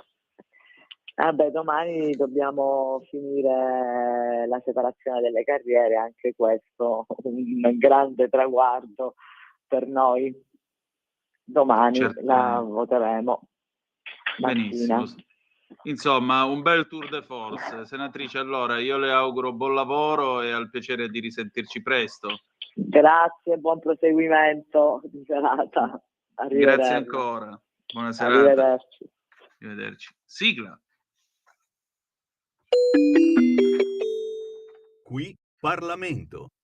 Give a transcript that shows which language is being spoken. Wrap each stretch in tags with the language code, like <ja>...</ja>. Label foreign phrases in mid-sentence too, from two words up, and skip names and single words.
<it>Domani dobbiamo finire la separazione delle carriere, anche questo un grande traguardo per noi. Domani la voteremo. Benissimo. Insomma, un bel</it> <fr>tour de force.</fr> <it>Senatrice, allora io le auguro buon lavoro e al piacere di risentirci presto. Grazie, buon proseguimento di serata. Grazie ancora. Buona serata. Arrivederci. Arrivederci. Sigla. Qui Parlamento.</it>